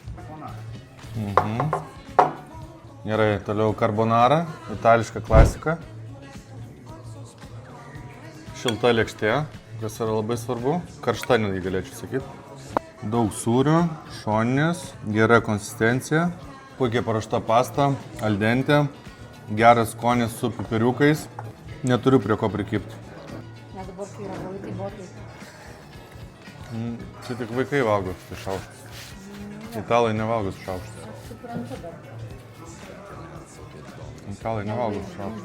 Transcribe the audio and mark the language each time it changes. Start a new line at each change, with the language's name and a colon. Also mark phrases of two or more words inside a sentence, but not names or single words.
Lithuanian: Gerai, toliau carbonara, itališka klasika. Šilta lėkštė, kas yra labai svarbu. Karšta netgi galėčiau sakyti. Daug sūrių, šoninės, gera konsistencija, puikiai paruošta pasta,
Italian: al dente,
Lithuanian: geras skonis su pipiriukais. Neturiu prie ko prikibti. Net dabar, kai yra galai, tai botai. Čia tik vaikai valgo su šaukštais. Italai nevalgo su šaukštais. Aš suprantu, bet Italai nevalgo su šaukštais.